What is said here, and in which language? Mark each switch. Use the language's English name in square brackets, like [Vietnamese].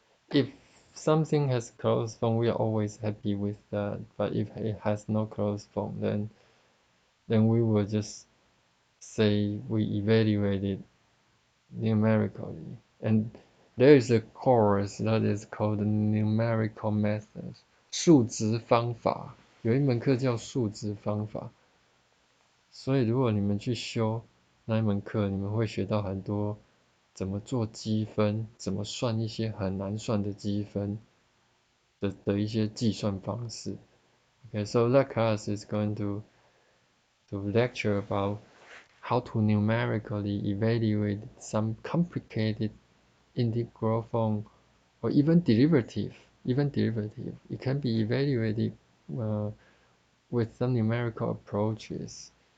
[English] If something has closed form, we are always happy with that. But if it has no closed form, then we will just say we evaluate it numerically. And there is a course that is called numerical methods. [Chinese] 数值方法，有一门课叫数值方法。所以如果你们去修那一门课，你们会学到很多怎么做积分，怎么算一些很难算的积分的一些计算方式。 [English] Okay, so that class is going to lecture about how to numerically evaluate some complicated integral form or even derivative. It can be evaluated with some numerical approaches.